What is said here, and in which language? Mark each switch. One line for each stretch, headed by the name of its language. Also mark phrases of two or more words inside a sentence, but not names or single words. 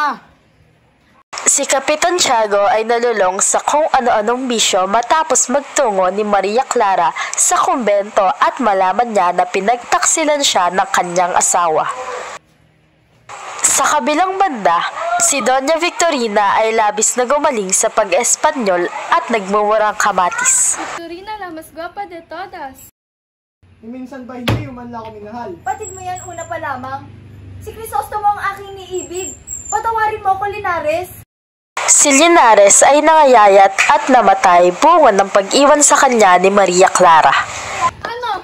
Filipino: Si Kapitan Tiago ay nalulong sa kung ano-anong bisyo matapos magtungo ni Maria Clara sa kumbento at malaman niya na pinagtaksilan siya ng kanyang asawa. Sa kabilang banda, si Doña Victorina ay labis na gumaling sa pag-Espanyol at nagmumurang kamatis.
Spanish: Victorina, la mas guapa de todas.
Filipino: Minsan ba hindi man lang ako minahal? Patid mo yan una pa lamang. Si Crisostomo ang aking niibig. Patawarin mo ko, Linares. Si Linares ay nangayayat at namatay bunga ng pag-iwan sa kanya ni Maria Clara. Ano?